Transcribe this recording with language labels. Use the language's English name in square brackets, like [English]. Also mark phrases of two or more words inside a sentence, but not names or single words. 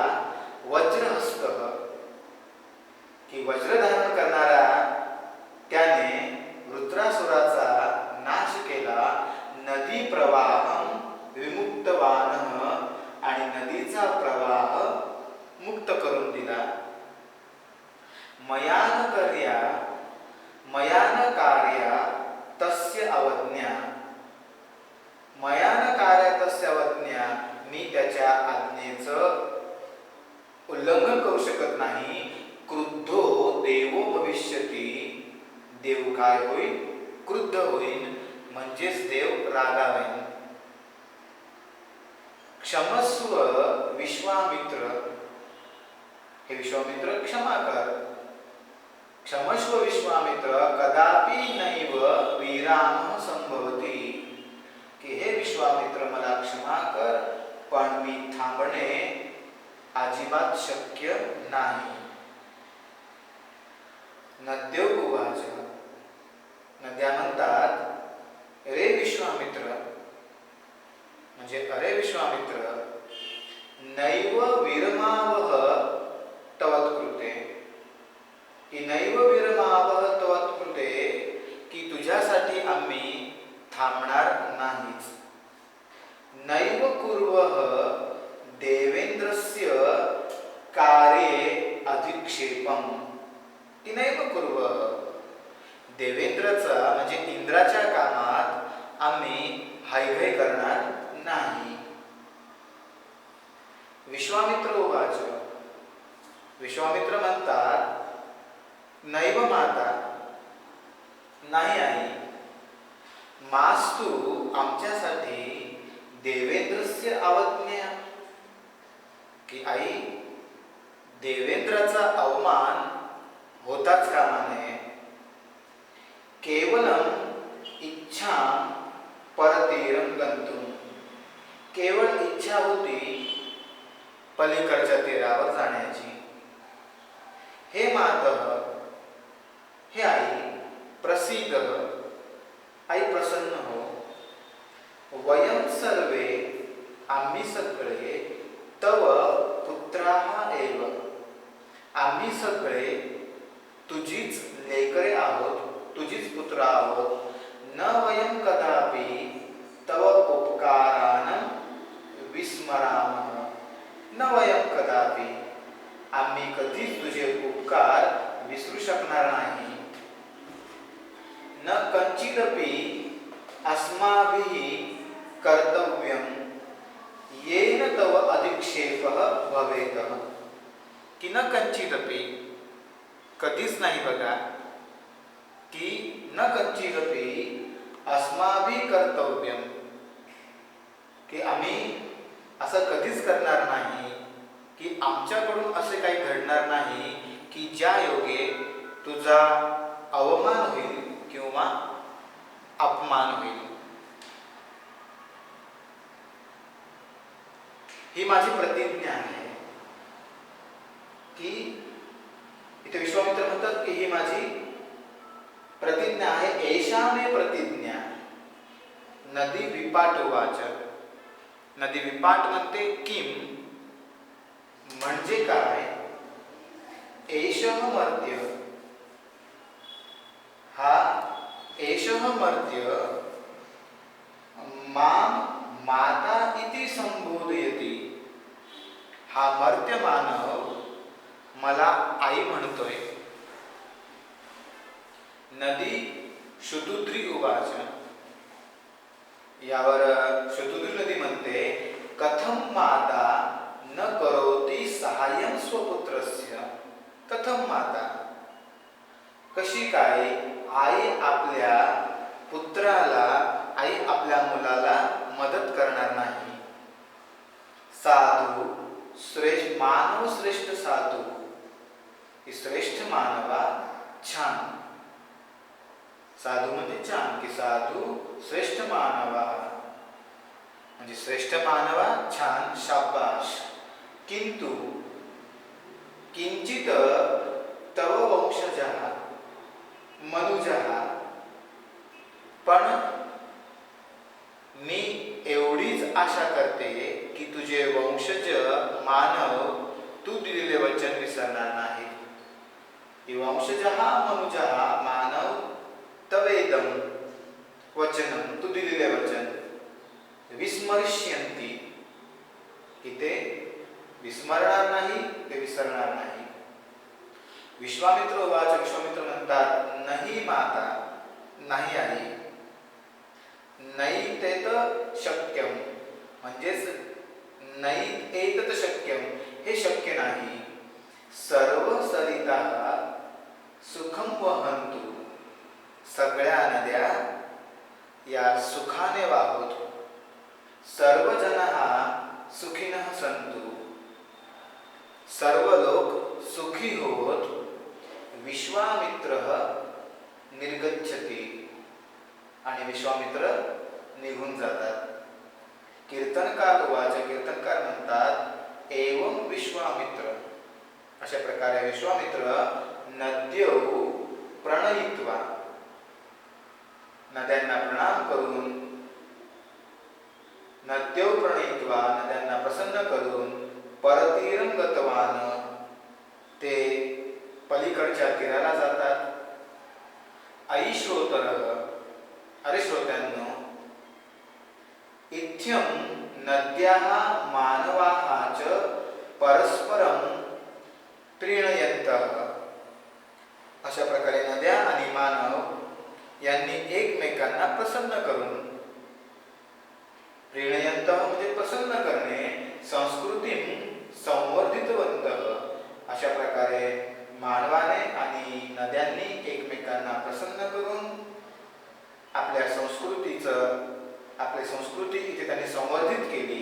[Marathi] वज्रहस्त, की वज्र धारण करणारा त्याने वृत्रासुराचा नाश केला. [Sanskrit] नदी प्रवाहम विमुक्तवान, [Marathi] आणि नदीचा प्रवाह मुक्त करून दिला. [Sanskrit] मयान कार्या तस्य अवज्ञा, मयान कार्या तस्य अवज्ञा, [Marathi] मी त्याच्या आज्ञेचं उल्लंघन करू शकत नाही. [Sanskrit] क्रुद्धो देवो भविष्यती, [Marathi] देव काय होईल? क्रुद्ध होईल, म्हणजेच देव रागावेल. क्षमस्व विश्वामित्र, हे विश्वामित्र क्षमा कर. [Sanskrit] क्षमस्व विश्वामित्र कदापि नैव विराम संभवती, [Marathi] की हे विश्वामित्र मला क्षमा कर, पण मी थांबणे अजिबात शक्य नाही. [Sanskrit] नद्यो उवाच, [Marathi] नद्या म्हणतात, रे विश्वामित्र, म्हणजे अरे विश्वामित्र, [Sanskrit] नैव विरमावह तवत्कृते, की नैव विरमावह तवत्कृते, [Marathi] की तुझ्यासाठी आम्ही थांबणार नाहीच. [Sanskrit] नैव कुर्वः देवेंद्रस्य कार्ये अधिक्षेपम, [Marathi] की [Sanskrit] नैव कुर्वः, [Marathi] देवेंद्रचा म्हणजे इंद्राच्या कामात आम्ही हायघाय करणार नाही. विश्वामित्र उवाच, विश्वामित्र म्हणतात, [Sanskrit] नैव माता, [Marathi] नाही आई, मास्तु आमच्यासाठी [Sanskrit] देवेंद्रस्य अवज्ञा, [Marathi] की आई देवेंद्राचा अवमान होताच कामा नये. [Sanskrit] केवलम इच्छा परतीरं गंतुम, [Marathi] केवळ इच्छा होती पलीकडच्या तीरावर जाण्याची. [Sanskrit] हे मातः, [Marathi] हे आई, प्रसीद, आई प्रसन्न हो. [Sanskrit] वयं सर्वे, [Marathi] आम्ही सगळे, [Sanskrit] तव पुत्राः एव, [Marathi] आम्ही सगळे तुझीच लेकरे आहोत, तुझीच पुत्र आहोत. [Sanskrit] न वयं कदापि तव उपकारान विस्मरामः, न वयं कदापि, [Marathi] आम्ही कधीच तुझे उपकार विसरू शकणार नाही. [Sanskrit] न कंचिदपि अस्माभिः कर्तव्यं येन तव अधिक्षेपः भवेत्, [Marathi] की न [Sanskrit] कंचिदपि, [Marathi] कधीच नाही बघा, [Sanskrit] की न कंचिदपि अस्माभिः कर्तव्यं, [Marathi] की आम्ही असं कधीच करणार नाही, की आमच्याकडून असे काही घडणार नाही की ज्या योगे तुझा अवमान होईल किंवा अपमान होईल. ही माझी प्रतिज्ञा आहे, की इथे विश्वामित्र म्हणतात की ही माझी प्रतिज्ञा आहे. [Sanskrit] एषा मे प्रतिज्ञा. नदी विपाट उवाच, [Marathi] नदी विपाट म्हणते [Sanskrit] किम, [Marathi] म्हणजे काय? [Sanskrit] एषः मर्त्य, हा एषः मर्त्य मां माता इति संबोधयति, [Marathi] हा मर्त्य मानव मला आई म्हणतोय. [Sanskrit] नदी शुतुद्री उवाच, [Marathi] यावर शुतुद्री नदी म्हणते, [Sanskrit] कथम माता न करोति सहाय्यं स्वपुत्रस्य. कथम माता, [Marathi] कशी काय आई आपल्या पुत्राला, आई आपल्या मुलाला मदत करणार नाही. की श्रेष्ठ मानवा छान. साधू म्हणजे छान, की साधू श्रेष्ठ मानवा म्हणजे श्रेष्ठ मानवा छान, शाबाश. [Sanskrit] किंतु किंचित तव वंशजः मनुजः, [Marathi] पण मी एवढीच आशा करते की तुझे वंशज मानव तू दिलेले वचन विसरणार नाही. [Sanskrit] वंशजः मनुजः मानव तवेदम वचनम, [Marathi] तू दिलेले वचन विस्मर्ष्यन्ति, की ते विस्मरणार नाही, ते विसरणार नाही. विश्वामित्र उवाच, विश्वामित्र म्हणतात, नाही माता, नाही आई, [Sanskrit] नैतेत शक्यम, [Marathi] म्हणजेच [Sanskrit] नैतेत शक्यम, [Marathi] हे शक्य नाही. [Sanskrit] सर्व सरिताः सुखम वहन्तु, [Marathi] सगळ्या नद्या या सुखाने वाहूत. [Sanskrit] सर्व जनाः सुखिनः सन्तु, [Marathi] सर्व लोक सुखी होत. [Sanskrit] विश्वामित्रः निर्गच्छति, [Marathi] आणि विश्वामित्र निघून जातात. [Sanskrit] कीर्तनकार उवाच, [Marathi] कीर्तनकार म्हणतात, [Sanskrit] एवं विश्वामित्र, [Marathi] अशा प्रकारे विश्वामित्र [Sanskrit] नद्यौ प्रणयित्वा, [Marathi] नद्यांना प्रणाम करून, [Sanskrit] नद्यौ प्रणयित्वा, [Marathi] नद्यांना प्रसन्न करून, [Sanskrit] परतीरं गतवान, [Marathi] ते पलीकडच्या तीराला जातात. [Sanskrit] ऐ श्रोतरः, [Marathi] अरे श्रोत्यांनो, [Sanskrit] इत्थं नद्याः मानवाः च परस्परं प्रीणयन्तः, [Marathi] अशा प्रकारे नद्या आणि मानव यांनी एकमेकांना प्रसन्न करून, प्रीणयन्तः म्हणजे प्रसन्न करणे, [Sanskrit] संस्कृतीं संवर्धितवन्तः, [Marathi] अशा प्रकारे मानवाने आणि नद्यांनी एकमेकांना प्रसन्न करून आपल्या संस्कृतीचं, आपली संस्कृती इथे त्यांनी संवर्धित केली.